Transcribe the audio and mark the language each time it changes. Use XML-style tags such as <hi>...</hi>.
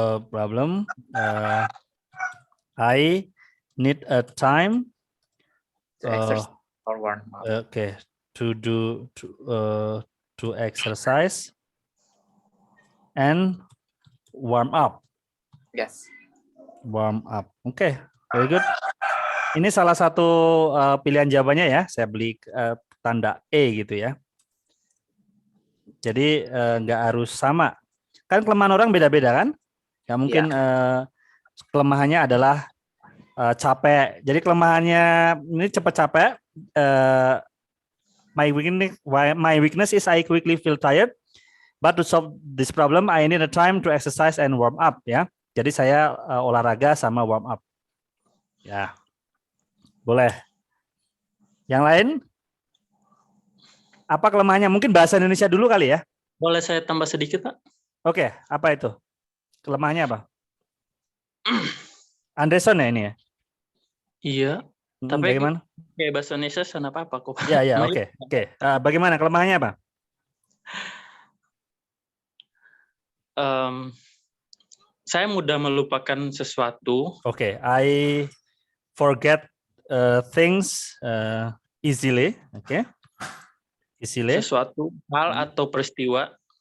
<en>problem. I need a time. To exercise or warm up. Okay, to exercise and warm up. Yes. Warm up. Oke, very good.</en> <id>Ini salah satu pilihan jawabannya ya. Saya beli tanda E gitu ya. Jadi nggak harus sama. Kan kelemahan orang beda-beda kan? Ya mungkin kelemahannya adalah capek. Jadi kelemahannya ini cepat capek.</id> <en>My weakness is I quickly feel tired. But to solve this problem, I need a time to exercise and warm up ya.</en> <id>Jadi saya olahraga sama warm up. Ya, boleh. Yang lain? Apa kelemahannya? Mungkin bahasa Indonesia dulu kali ya? Boleh saya tambah sedikit, Pak? Oke, apa itu? Kelemahannya apa? Anderson ya ini ya? Iya. Tapi bagaimana? kayak bahasa Indonesia sana apa kok. Ya, oke. Bagaimana kelemahannya apa? Saya mudah melupakan sesuatu.</id> <en>Oke, I forget things easily. Oke. Easily.</en> <id>Sesuatu hal atau peristiwa.</id>